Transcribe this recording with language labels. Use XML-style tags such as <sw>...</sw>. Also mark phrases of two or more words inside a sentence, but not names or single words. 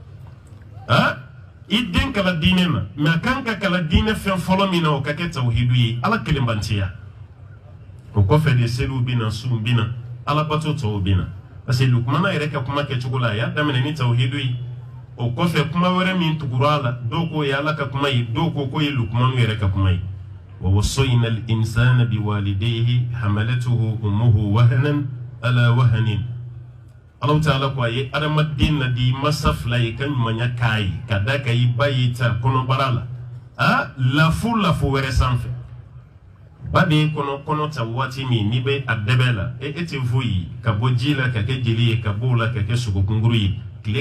<bm>i den kala diinɛ na mɛ a kan ka kala diinɛ fɛn fɔlɔ min na o ka kɛ tawhidu ye ala kelenbantiya o kɔfɛ de seliw bɛna suw bɛna alabato tɔw bɛna</bm> <fr>parce que</fr> <bm>lukumana yɛrɛ ka kuma kɛcogo la a y'a daminɛ ni tawhidu ye o kɔfɛ kuma wɛrɛ min tugura a la dɔw ko ye ala ka kuma ye dɔw ko ye lukumanu yɛrɛ ka kuma ye</bm> <ar>ووصينا الإنسان بوالديه حملته أمه وهنا على وهن</ar> <bm>Allah ta'ala ko a ye adamaden na di masa fila ye ka ɲumanya k'a ye ka da ka i ba ye ta kɔnɔbara la lafo wɛrɛ sanfɛ ba de ye kɔnɔ ta waati min n'i bɛ a dɛbɛ la e tɛ foyi ka bɔ ji la ka kɛ jeli ye ka bɔ o la ka kɛ sogokunkuru ye tile</bm>